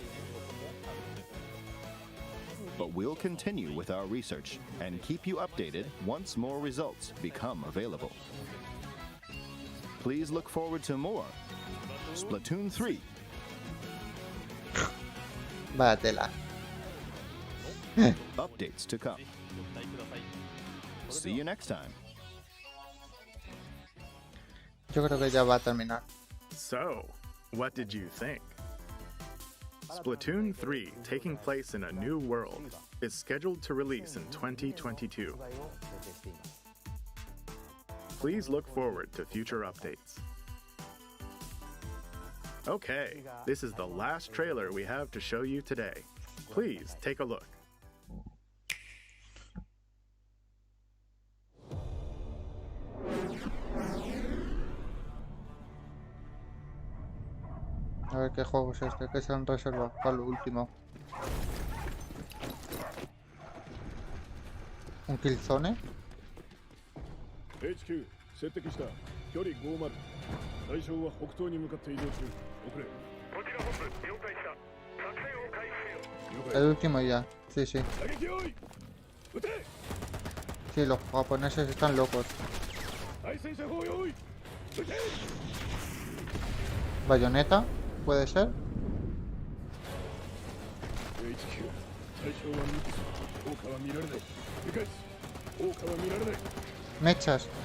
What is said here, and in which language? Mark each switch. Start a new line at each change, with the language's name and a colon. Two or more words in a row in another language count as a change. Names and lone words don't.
English: But we'll continue with our research and keep you updated once more results become available. Please look forward to more Splatoon 3.
Spanish: Vaya tela.
English: Updates to come. See you next time.
Spanish: Yo creo que ya va a terminar.
English: So, what did you think? Splatoon 3, taking place in a new world, is scheduled to release in 2022. Please look forward to future updates. Okay, this is the last trailer we have to show you today. Please take a look.
Spanish: A ver qué juego es este, que se han reservado para lo último. ¿Un Killzone?
Japanese: HQ 接敵した距離50対象は北東に向かって移動中遅れこちら本部了解した作戦を開始せよ
Spanish: El último ya, sí, sí.
Japanese: 打撃用意撃て
Spanish: Sí, los japoneses están locos.
Japanese: 対戦車砲用意撃て
Spanish: ¿Bayonetta? ¿Puede ser?
Japanese: HQ 対象は3つ効果は見られない理解効果は見られない
Spanish: Mechas.